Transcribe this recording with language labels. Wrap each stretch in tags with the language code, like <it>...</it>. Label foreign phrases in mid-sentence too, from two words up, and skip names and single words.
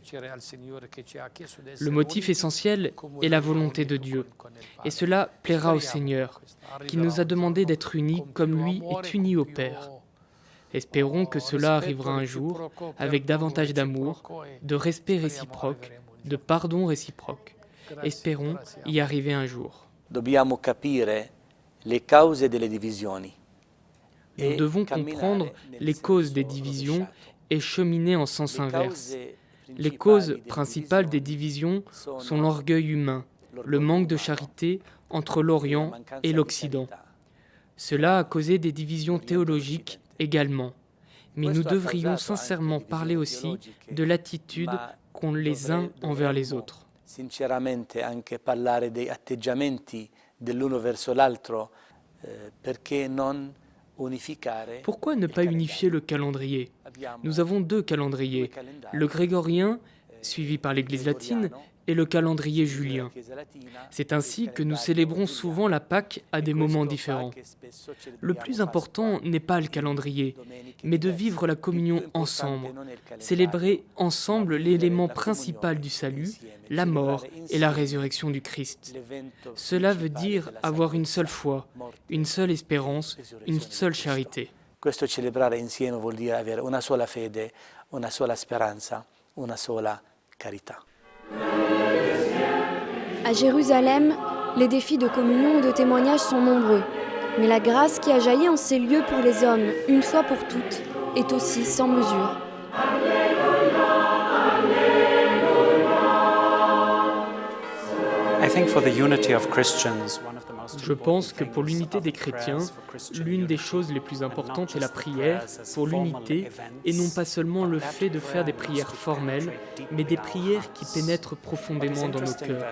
<fr>Le motif essentiel est la volonté de Dieu, et cela plaira au Seigneur, qui nous a demandé d'être unis comme lui est uni au Père. Espérons que cela arrivera un jour, avec davantage d'amour, de respect réciproque, de pardon réciproque. Espérons y arriver un jour.</fr> <it>Dobbiamo capire le cause delle divisioni.</it> <fr>Nous devons comprendre les causes des divisions et cheminer en sens inverse. Les causes principales des divisions sont l'orgueil humain, le manque de charité entre l'Orient et l'Occident. Cela a causé des divisions théologiques également. Mais nous devrions sincèrement parler aussi de l'attitude qu'ont les uns envers les autres.</fr> <it>Sinceramente anche parlare dei atteggiamenti dell'uno verso l'altro, perché non unificare.</it> <fr>Pourquoi ne pas unifier le calendrier? Nous avons 2 calendriers, le grégorien, suivi par l'Église latine, et le calendrier julien. C'est ainsi que nous célébrons souvent la Pâque à des moments différents. Le plus important n'est pas le calendrier, mais de vivre la communion ensemble, célébrer ensemble l'élément principal du salut, la mort et la résurrection du Christ. Cela veut dire avoir une seule foi, une seule espérance, une seule charité.</fr> <it>Questo celebrare insieme vuol dire avere una sola fede, una sola speranza, una sola carità.</it> <fr>À Jérusalem, les défis de communion et de témoignage sont nombreux. Mais la grâce qui a jailli en ces lieux pour les hommes, une fois pour toutes, est aussi sans mesure. Je pense que pour l'unité des chrétiens, l'une des choses les plus importantes est la prière pour l'unité et non pas seulement le fait de faire des prières formelles, mais des prières qui pénètrent profondément dans nos cœurs.</fr>